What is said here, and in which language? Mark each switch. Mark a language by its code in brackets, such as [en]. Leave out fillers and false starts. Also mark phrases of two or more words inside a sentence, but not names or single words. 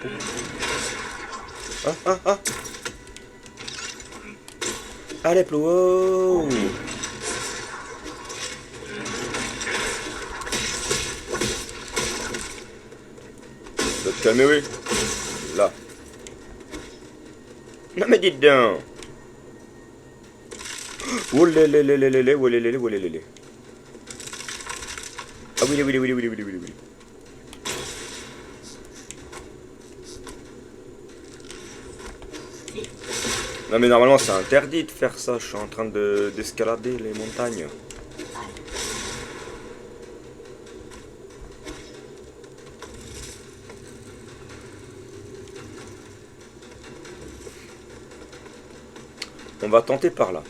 [fr] Ah, ah, ah. Allez, plus haut. Tu dois te calmer, oui. Là. Non mais dites donc. Oh lé lé lé lé lé lé, oh lé lé lé, oh lé lé lé. Ah oui, oui, oui, oui, oui, oui, oui, oui. Non mais normalement c'est interdit de faire ça, je suis en train d'escalader les montagnes. On va tenter par là.